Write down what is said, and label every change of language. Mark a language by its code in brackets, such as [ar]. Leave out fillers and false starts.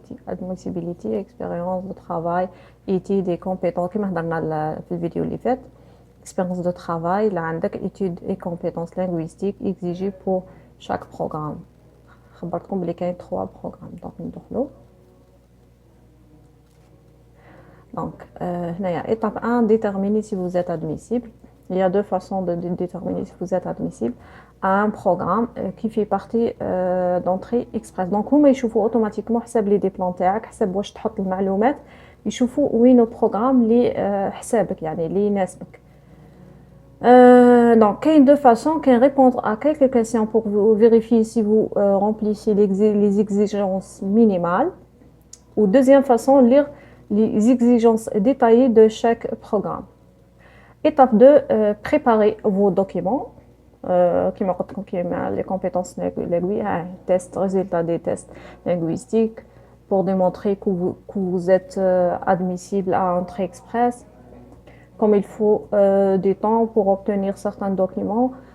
[fr] admissibility expérience de travail études et compétences [ar] كما هضرنا في الفيديو اللي فات [fr] expérience de travail là عندك études et compétences linguistiques exigées pour chaque programme [ar] خبرتكم بلي كاين [fr] 3 programmes [ar] دونك ندخلوا [fr] Donc, étape 1, déterminer si vous êtes admissible. Il y a deux façons de déterminer si vous êtes admissible à un programme qui fait partie d'entrée express. [ar] Donc, هما يشوفوا automatiquement حساب لي ديبلون تاعك حساب واش تحط المعلومات يشوفوا وين البروغرام اللي حسابك يعني اللي يناسبك. [fr] Donc, كاين deux façons, كاين répondre à quelques questions pour vérifier si vous remplissez les exigences minimales. Ou deuxième façon, lire les exigences détaillées de chaque programme. Étape 2, préparer vos documents, les compétences linguistiques, tests, résultats des tests linguistiques, pour démontrer que vous êtes admissible à Entrée Express, comme il faut du temps pour obtenir certains documents.